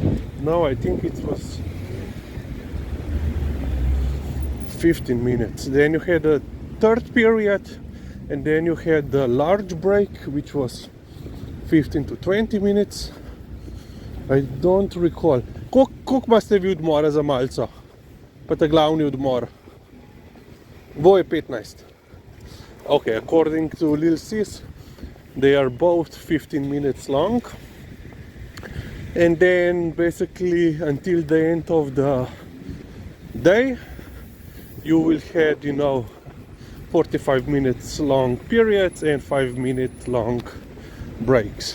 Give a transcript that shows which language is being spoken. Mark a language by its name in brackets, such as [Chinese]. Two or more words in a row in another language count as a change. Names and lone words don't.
[English] No, I think it was 15 minutes. Then you had a third period, and then you had the large break, which was 15 to 20 minutes. I don't recall. [Slovenian] Koliko imate vi odmora za malco? Pa ta glavni odmor? Boje 15. [English] Okay, according to Lil Sis, they are both 15 minutes long. And then basically until the end of the day, you will have, 45 minutes long periods and 5-minute long breaks.